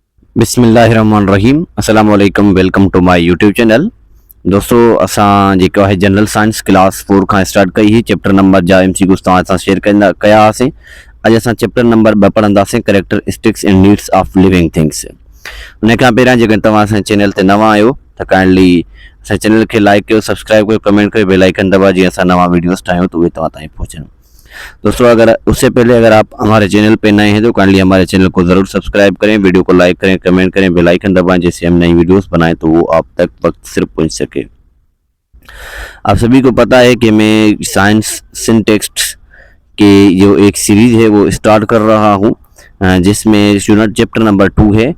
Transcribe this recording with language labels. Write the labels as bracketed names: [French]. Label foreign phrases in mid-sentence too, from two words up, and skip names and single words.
[Arabic] بسم الله الرحمن الرحيم السلام عليكم [English] welcome to my YouTube channel. [Sindhi] दोस्तों असां जेको आहे [English] general science [Sindhi] क्लास 4 खां स्टार्ट कई ही [English] chapter number [Sindhi] जा एमसीक्यूज़ तव्हां सां शेयर कया हुआसीं। अॼु असां [English] chapter number [Sindhi] 2 पढ़ंदासीं [English] characteristics and needs of living things. [Sindhi] उन खां पहिरियां जेकॾहिं तव्हां असांजे चैनल ते नवां आहियो त काइंडली असांजे चैनल खे लाइक कयो, सब्सक्राइब कयो, कमेंट कयो, [English] bell icon [Sindhi] दबाओ जीअं असां नवां वीडियोस ठाहियूं तो उहे तव्हां ताईं पहुंचनि। [Urdu] دوستوں اگر اس سے پہلے اگر آپ ہمارے چینل پہ نئے ہیں تو کائنڈلی ہمارے چینل کو ضرور سبسکرائب کریں، ویڈیو کو لائک کریں، کمنٹ کریں, [English] bell icon [Urdu] دبائیں جیسے ہم نئی ویڈیوز بنائیں تو وہ آپ تک وقت صرف پہنچ سکے. آپ سبھی کو پتا ہے کہ میں [English] science sintext [Urdu] کے جو ایک سیریز ہے وہ اسٹارٹ کر رہا ہوں، جس میں [English] unit chapter number [Urdu] 2 ہے.